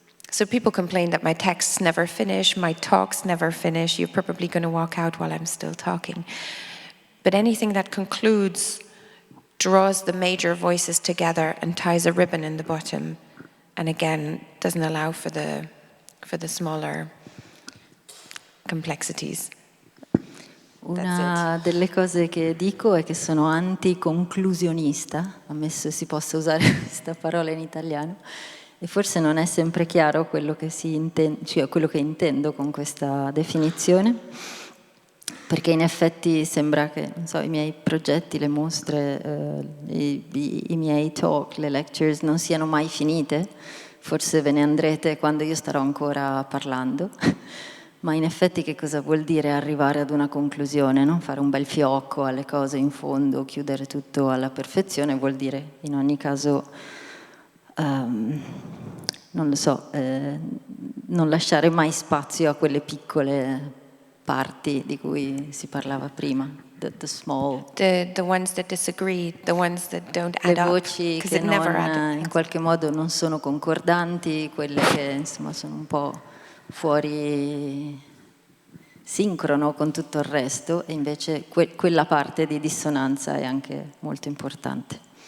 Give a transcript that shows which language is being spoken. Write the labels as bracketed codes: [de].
[en] So people complain that my texts never finish, my talks never finish, you're probably going to walk out while I'm still talking. But anything that concludes draws the major voices together and ties a ribbon in the bottom, and again, doesn't allow for the smaller complexities. [it] Una delle cose che dico è che sono anticonclusionista, ammesso si possa usare questa parola in italiano, e forse non è sempre chiaro quello che cioè quello che intendo con questa definizione, perché in effetti sembra che, non so, i miei progetti, le mostre, i miei talk, le lectures non siano mai finite. Forse ve ne andrete quando io starò ancora parlando. Ma in effetti che cosa vuol dire arrivare ad una conclusione, no? Fare un bel fiocco alle cose in fondo, chiudere tutto alla perfezione, vuol dire in ogni caso, non lo so, non lasciare mai spazio a quelle piccole parti di cui si parlava prima, [en] the small. The ones that disagree, the ones that don't add [it] Le voci [en] up, [it] che non, in qualche modo non sono concordanti, quelle che insomma sono un po' fuori sincrono con tutto il resto, e invece quella parte di dissonanza è anche molto importante.